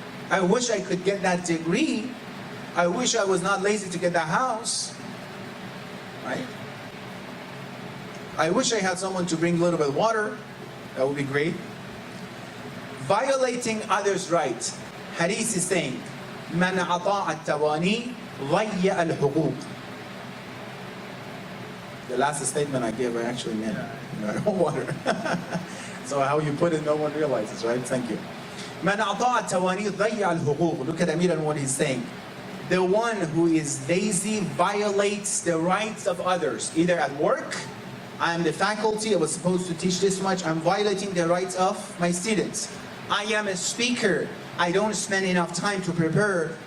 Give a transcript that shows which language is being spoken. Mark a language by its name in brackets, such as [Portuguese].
[English] I wish I could get that degree. I wish I was not lazy to get that house. Right? I wish I had someone to bring a little bit of water. That would be great. Violating others' rights. Hadith is saying, [Arabic] من أطاع التواني ضيع الحقوق. [English] The last statement I gave, I actually meant, I don't water. So how you put it, no one realizes, right? Thank you. [Arabic] من أطاع التواني ضيع الحقوق. [English] Look at Amir and what he's saying. The one who is lazy violates the rights of others. Either at work, I am the faculty, I was supposed to teach this much, I'm violating the rights of my students. I am a speaker, I don't spend enough time to prepare.